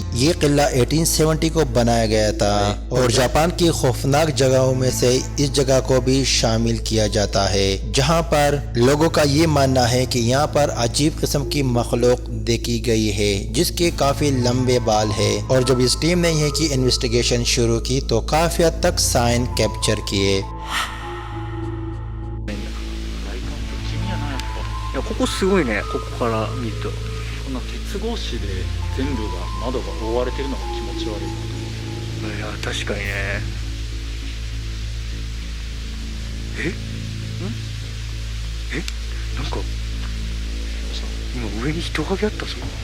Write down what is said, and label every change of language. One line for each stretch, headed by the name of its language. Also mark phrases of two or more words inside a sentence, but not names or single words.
Hindi: ये किला 1870 को बनाया गया था और जापान की खौफनाक जगहों में से इस जगह को भी शामिल किया जाता है, जहाँ पर लोगों का ये मानना है कि यहाँ पर अजीब किस्म की मखलूक देखी गई है जिसके काफी लंबे बाल है। और जब इस टीम ने यह की इन्वेस्टिगेशन शुरू की तो काफी हद तक साइन कैप्चर किए।
Japanese: ここすごいね、ここから見るとこんな鉄格子で全部が窓が覆われてるのが気持ち悪い。いや確かにね。なんか今上に人影あったぞ。